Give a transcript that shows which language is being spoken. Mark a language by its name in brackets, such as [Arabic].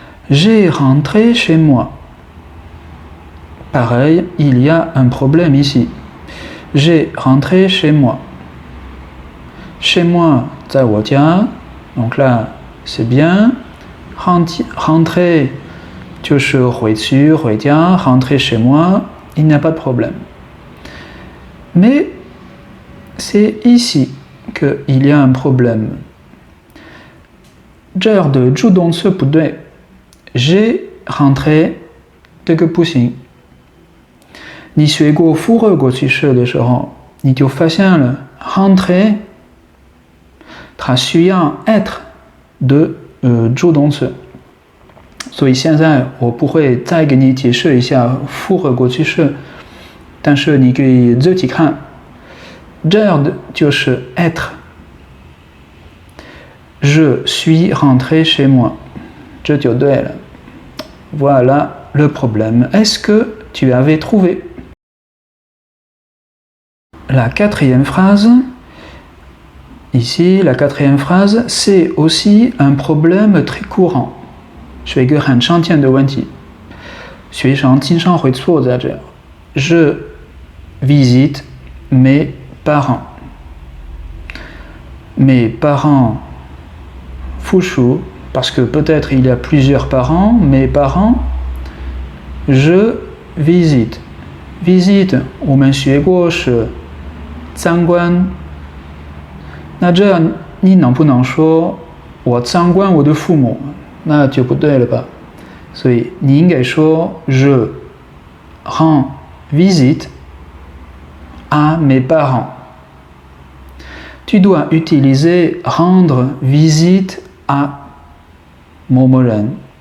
[French] J'ai rentré chez moi. Pareil, il y a un problème ici. J'ai rentré chez moi. Chez moi, [Chinese] 在我家. [French] Donc là, c'est bien. [Chinese] Rentrer, 就是回去回家. [French] Rentrer chez moi, il n'y a pas de problème. Mais c'est ici qu'il y a un problème. [Chinese] 这儿的助动词不对. [French] J'ai rentré [Chinese] 这个不行。你学过复合过去式的时候，你就发现了 rentrer 它需要 être 的助动词。所以现在我不会再给你解释一下复合过去式，但是你可以自己看。这样的就是 être。 [French] Je suis rentré chez moi. [Chinese] 这就对了。 [French] Voilà le problème. Est-ce que tu avais trouvé? La quatrième phrase, ici, la quatrième phrase, c'est aussi un problème très courant. [Chinese] 是一个很常见的问题，学生经常会错在这儿。 [French] Je visite mes parents. Mes parents, fouchou, parce que peut-être il y a plusieurs parents. Mes parents, je visite. [Chinese] Visite, 我们学过是参观。那这样你能不能说我参观我的父母？那就不对了吧？所以你应该说 [French] Je rends visite à mes parents. Tu dois utiliser rendre visite à [Chinese] 某某人。